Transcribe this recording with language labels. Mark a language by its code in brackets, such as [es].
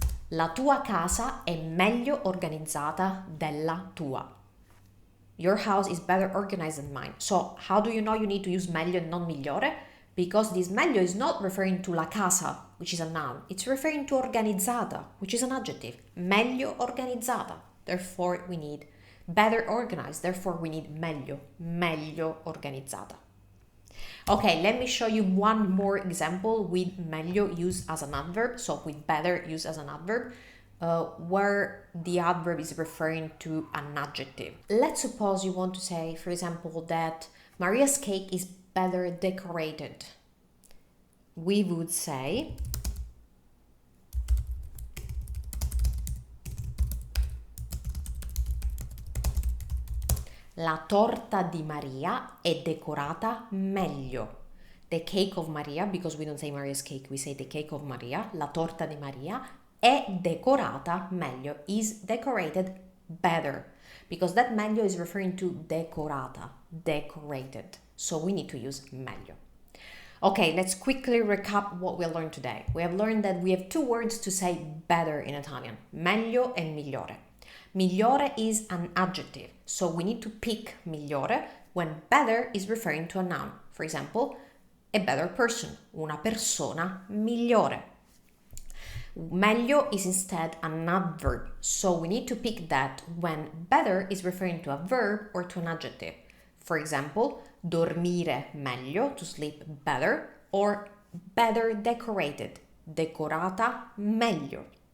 [it] La tua casa è meglio organizzata della tua. [en] Your house is better organized than mine. So how do you know you need to use meglio and not migliore? Because this meglio is not referring to la casa, which is a noun. It's referring to organizzata, which is an adjective. [it] Meglio organizzata. [en] Therefore, we need better organized. Therefore, we need meglio organizzata. Okay, let me show you one more example with meglio used as an adverb. So with better used as an adverb, where the adverb is referring to an adjective. Let's suppose you want to say, for example, that Maria's cake is better decorated. We would say [it] la torta di Maria è decorata meglio. [en] The cake of Maria, because we don't say Maria's cake, we say the cake of Maria. [it] La torta di Maria è decorata meglio, [en] is decorated better. Because that meglio is referring to decorata, decorated. So we need to use meglio. Okay, let's quickly recap what we learned today. We have learned that we have two words to say better in Italian, meglio and migliore. Migliore is an adjective, so we need to pick migliore when better is referring to a noun. For example, a better person, [it] una persona migliore. [en] Meglio is instead an adverb, so we need to pick that when better is referring to a verb or to an adjective. For example, [it] dormire meglio, [en] to sleep better, or better decorated, [it] decorata meglio.